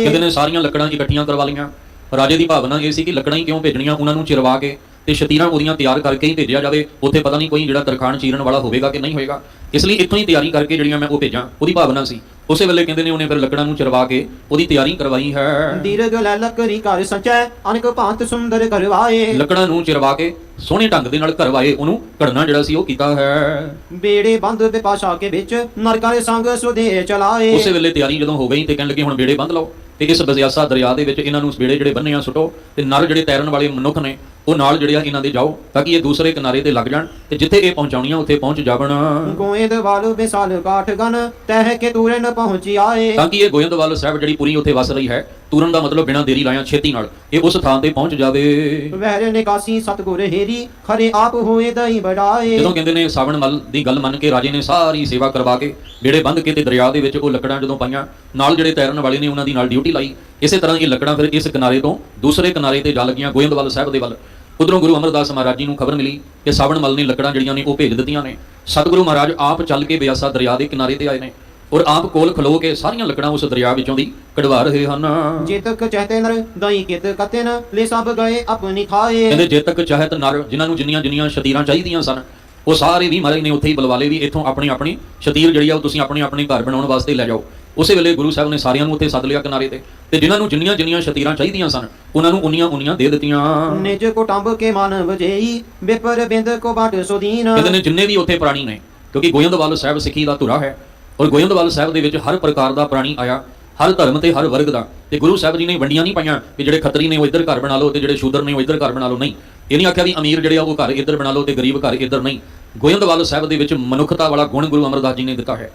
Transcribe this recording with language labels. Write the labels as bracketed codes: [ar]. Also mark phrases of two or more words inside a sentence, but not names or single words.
[pa] ਕਹਿੰਦੇ ਨੇ ਸਾਰੀਆਂ ਲੱਕੜਾਂ ਇਕੱਠੀਆਂ ਕਰਵਾ ਲਈਆਂ। ਰਾਜੇ ਦੀ ਭਾਵਨਾ ਇਹ ਸੀ ਕਿ ਲੱਕੜਾਂ ਹੀ ਕਿਉਂ ਭੇਜਣੀਆਂ, ਉਹਨਾਂ ਨੂੰ ਚਿਰਵਾ ਕੇ ਤੇ ਸ਼ਤੀਰਾਂ ਉਹਦੀਆਂ ਤਿਆਰ ਕਰਕੇ ਹੀ ਭੇਜਿਆ ਜਾਵੇ। ਉੱਥੇ ਪਤਾ ਨਹੀਂ ਕੋਈ ਜਿਹੜਾ ਤਰਖਾਣ ਚੀਰਨ ਵਾਲਾ ਹੋਵੇਗਾ ਕਿ ਨਹੀਂ ਹੋਵੇਗਾ, ਇਸ ਲਈ ਇੱਥੋਂ ਹੀ ਤਿਆਰੀ ਕਰਕੇ ਜਿਹੜੀਆਂ ਮੈਂ ਉਹ ਭੇਜਾਂ, ਉਹਦੀ ਭਾਵਨਾ ਸੀ। ਉਸੇ ਵੇਲੇ ਕਹਿੰਦੇ ਨੇ ਉਹਨੇ ਫਿਰ ਲੱਕੜਾਂ ਨੂੰ ਚਰਵਾ ਕੇ ਉਹਦੀ ਤਿਆਰੀ ਕਰਵਾਈ ਹੈ। ਦੀਰਘ ਲੈ ਲਕੜੀ ਕਰ ਸੰਚਯ ਅਨੇਕ ਭਾਂਤ ਸੁੰਦਰ ਕਰਵਾਏ ਲੱਕੜਾਂ ਨੂੰ ਚਰਵਾ ਕੇ ਸੋਹਣੇ ਢੰਗ ਦੇ ਨਾਲ ਕਰਵਾਏ, ਉਹਨੂੰ ਘੜਨਾ ਜਿਹੜਾ ਸੀ ਉਹ ਕੀਤਾ ਹੈ। ਬੇੜੇ ਬੰਦ ਵਿਪਾਸ਼ਾ ਕੇ ਬਿਚ ਨਰਕਰ ਸੰਗ ਸੁਦੇ ਚਲਾਏ ਉਸੇ ਵੇਲੇ ਤਿਆਰੀ ਜਦੋਂ ਹੋ ਗਈ ਤੇ ਕਹਿਣ ਲੱਗੇ ਹੁਣ ਬੇੜੇ ਬੰਦ ਲਓ ਤੇ ਇਸ ਬਸਿਆਸਾ ਦਰਿਆ ਦੇ ਵਿੱਚ ਇਹਨਾਂ ਨੂੰ ਬੇੜੇ ਜਿਹੜੇ ਬੰਨੇ ਆ ਸੁੱਟੋ ਤੇ ਨਰ ਜਿਹੜੇ ਤੈਰਨ ਵਾਲੇ ਮਨੁੱਖ ਨੇ ਉਹ ਨਾਲ ਜਿਹੜੇ ਆ ਇਹਨਾਂ ਦੇ ਜਾਓ ਤਾਂ ਕਿ ਇਹ ਦੂਸਰੇ ਕਿਨਾਰੇ ਤੇ ਲੱਗ ਜਾਣ ਤੇ ਜਿੱਥੇ ਇਹ ਪਹੁੰਚਾਉਣੀਆਂ ਉੱਥੇ ਪਹੁੰਚ ਜਾਵਣ, ਗੋਇੰਦਵਾਲ ਵਿਸ਼ਾਲ ਕਾਠਗਨ ਤਹ ਕੇ ਤੂਰੇ ਨ ਪਹੁੰਚੀ ਆਏ ਤਾਂ ਕਿ ਇਹ ਗੋਇੰਦਵਾਲ ਸਾਹਿਬ ਜਿਹੜੀ ਪੂਰੀ ਉੱਥੇ ਵਸ ਰਹੀ ਹੈ। ਤੁਰਨ ਦਾ ਮਤਲਬ ਬਿਨਾਂ ਦੇਰੀ ਲਾਇਆ ਛੇਤੀ ਨਾਲ ਇਹ ਉਸ ਥਾਂ ਤੇ ਪਹੁੰਚ ਜਾਵੇ। ਵਹਰ ਨਿਕਾਸੀ ਸਤਿਗੁਰ ਹੇਰੀ ਖਰੇ ਆਪ ਹੋਏ ਦਈ ਬਢਾਏ ਜਦੋਂ ਕਹਿੰਦੇ ਨੇ ਸਾਵਣ ਮੱਲ ਦੀ ਗੱਲ ਮੰਨ ਕੇ ਰਾਜੇ ਨੇ ਸਾਰੀ ਸੇਵਾ ਕਰਵਾ ਕੇ ਬੇੜੇ ਬੰਦ ਕੇ ਤੇ ਦਰਿਆ ਦੇ ਵਿੱਚ ਉਹ ਲੱਕੜਾਂ ਜਦੋਂ ਪਾਈਆਂ, ਨਾਲ ਜਿਹੜੇ ਤੈਰਨ ਵਾਲੇ ਨੇ ਉਹਨਾਂ ਦੀ ਨਾਲ ਡਿਊਟੀ ਲਾਈ। ਇਸੇ ਤਰ੍ਹਾਂ ਇਹ ਲੱਕੜਾਂ ਫਿਰ ਇਸ ਕਿਨਾਰੇ ਤੋਂ ਦੂਸਰੇ ਕਿਨਾਰੇ ਤੇ ਜਾ ਲੱਗੀਆਂ ਗੋਇੰਦਵਾਲ ਸਾਹਿਬ ਦੇ ਵੱਲ। ਉਧਰੋਂ ਗੁਰੂ ਅਮਰਦਾਸ ਮਹਾਰਾਜ ਜੀ ਨੂੰ ਖਬਰ ਮਿਲੀ ਕਿ ਸਾਵਣ ਮੱਲ ਨੇ ਲੱਕੜਾਂ ਜਿਹੜੀਆਂ ਨੇ ਉਹ ਭੇਜ ਦਿੱਤੀਆਂ ਨੇ। ਸਤਿਗੁਰੂ ਮਹਾਰਾਜ ਆਪ ਚੱਲ ਕੇ ਬਿਆਸਾ ਦਰਿਆ ਦੇ ਕਿਨਾਰੇ ਤੇ ਆਏ ਨੇ ਔਰ ਆਪ ਕੋਲ ਖਲੋ ਕੇ ਸਾਰੀਆਂ ਲੱਕੜਾਂ ਉਸ ਦਰਿਆ ਵਿੱਚੋਂ ਦੀ ਕਢਵਾ ਰਹੇ ਹਨ। ਜੇਤਕ ਚਹਤੇ ਨਰ ਦਈ ਕਿਤ ਕਤਿਨ ਲੇ ਸਭ ਗਏ ਅਪਨੀ ਖਾਏ ਕਹਿੰਦੇ ਜੇ ਤੱਕ ਚਾਹਤ ਨਰ, ਜਿਨ੍ਹਾਂ ਨੂੰ ਜਿੰਨੀਆਂ ਸ਼ਤੀਰਾਂ ਚਾਹੀਦੀਆਂ ਸਨ ਉਹ ਸਾਰੇ ਵੀ ਮਹਾਰਾਜ ਨੇ ਉੱਥੇ ਹੀ ਬੁਲਵਾਲੇ ਵੀ ਇੱਥੋਂ ਆਪਣੀ ਸ਼ਤੀਰ ਜਿਹੜੀ ਆ ਉਹ ਤੁਸੀਂ ਆਪਣੇ ਘਰ ਬਣਾਉਣ ਵਾਸਤੇ ਲੈ ਜਾਓ। ਉਸੇ ਵੇਲੇ ਗੁਰੂ ਸਾਹਿਬ ਨੇ ਸਾਰਿਆਂ ਨੂੰ ਉੱਥੇ ਸੱਦ ਲਿਆ ਕਿਨਾਰੇ ਤੇ ਜਿਨ੍ਹਾਂ ਨੂੰ ਜਿੰਨੀਆਂ ਸ਼ਤੀਰਾਂ ਚਾਹੀਦੀਆਂ ਸਨ ਉਹਨਾਂ ਨੂੰ ਉਨੀਆਂ ਦੇ ਦਿੱਤੀਆਂ। ਨਿਜ ਕੋ ਟੰਬ ਕੇ ਮਾਨਵ ਜੇਈ ਬੇਪਰ ਬਿੰਦ ਕੋ ਬਾਟ ਸੁਦੀਨ ਕਹਿੰਦੇ ਨੇ ਜਿੰਨੇ ਵੀ ਉੱਥੇ ਪ੍ਰਾਣੀ ਨੇ, ਕਿਉਂਕਿ ਗੋਇੰਦਵਾਲ ਸਾਹਿਬ ਸਿੱਖੀ ਦਾ ਧੁਰਾ ਹੈ ਔਰ ਗੋਇੰਦਵਾਲ ਸਾਹਿਬ ਦੇ ਵਿੱਚ ਹਰ ਪ੍ਰਕਾਰ ਦਾ ਪ੍ਰਾਣੀ ਆਇਆ, ਹਰ ਧਰਮ ਤੇ ਹਰ ਵਰਗ ਦਾ। ਤੇ ਗੁਰੂ ਸਾਹਿਬ ਜੀ ਨੇ ਵੰਡੀਆਂ ਨਹੀਂ ਪਾਈਆਂ ਕਿ ਜਿਹੜੇ ਖੱਤਰੀ ਨੇ ਉਹ ਇੱਧਰ ਘਰ ਬਣਾ ਲਓ ਤੇ ਜਿਹੜੇ ਸ਼ੂਦਰ ਨੇ ਉਹ ਇੱਧਰ ਘਰ ਬਣਾ ਲਓ, ਨਹੀਂ। ਇਹ ਨਹੀਂ ਆਖਿਆ ਵੀ ਅਮੀਰ ਜਿਹੜੇ ਆ ਉਹ ਘਰ ਇੱਧਰ ਬਣਾ ਲਓ ਤੇ ਗਰੀਬ ਘਰ ਇੱਧਰ, ਨਹੀਂ। ਗੋਇੰਦਵਾਲ ਸਾਹਿਬ ਦੇ ਵਿੱਚ ਮਨੁੱਖਤਾ ਵਾਲਾ ਗੁਣ ਗੁਰੂ ਅਮਰਦਾਸ ਜੀ ਨੇ ਦਿੱਤਾ ਹੈ।